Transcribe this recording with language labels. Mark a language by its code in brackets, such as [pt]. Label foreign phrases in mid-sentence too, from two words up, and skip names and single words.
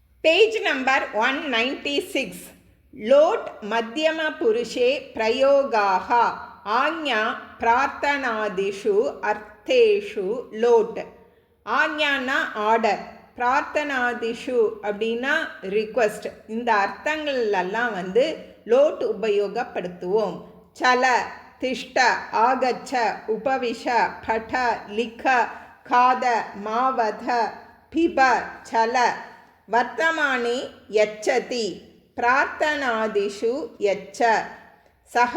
[en] page number [sa] 196 लोट मध्यम पुरुषे प्रयोगाः आज्ञा प्रार्थनादिषु अर्थेषु लोट आज्ञाना [ta] ஆர்டர் பிரார்த்தனாதிஷு அப்படின்னா ரிக்வெஸ்ட் இந்த அர்த்தங்கள்லாம் லோட் உபயோகப்படுத்துவோம் [sa] चल तिष्ठ आगच्छ उपविश पठ लिख खाद मावद पिब चल वर्तमानी यच्छति प्रार्थनादिषु यच्छ शक